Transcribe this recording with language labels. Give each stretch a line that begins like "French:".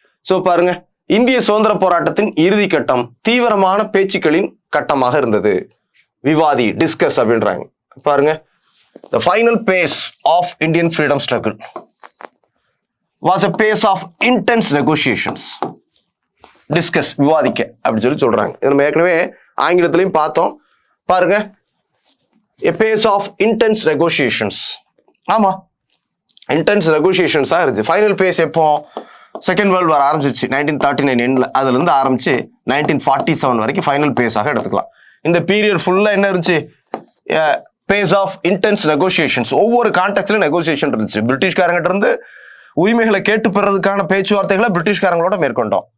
Tamil: So பாருங்க, இந்திய சுதந்திர போராட்டத்தின் இறுதி கட்டம் தீவிரமான பேச்சுக்களின் கட்டமாக இருந்தது. விவாதி, டிஸ்கஸ் அப்படின்றாங்க. பாருங்க,
English: the final phase of Indian freedom struggle was a phase of intense negotiations.
Tamil: Discuss, விவாதிக்க அப்படி சொல்றாங்க. இது நம்ம ஏற்கனவே ஆங்கிலத்திலையும் பார்த்தோம். பாருங்க,
English: a phase of intense negotiations.
Tamil: ஆமா, இன்டென்ஸ் நெகோசியேஷன்ஸா இருந்துச்சு. ஃபைனல் பேஸ் எப்போ? செகண்ட் வேர்ல்டு வார் ஆரம்பிச்சிச்சு 1939 எண்ட்ல. அதுல இருந்து ஆரம்பிச்சு 1947 வரைக்கும் ஃபைனல் பேஸாக எடுத்துக்கலாம். இந்த பீரியட் ஃபுல்லா என்ன இருந்துச்சு? Base of intense negotiations. ஒவ்வொரு கான்டெக்ட்ல நெகோசியேஷன் இருந்துச்சு. பிரிட்டிஷ்காரங்கிட்ட இருந்து உரிமைகளை கேட்டு பெறதுக்கான பேச்சுவார்த்தைகளை பிரிட்டிஷ்காரங்களோட மேற்கொண்டோம்.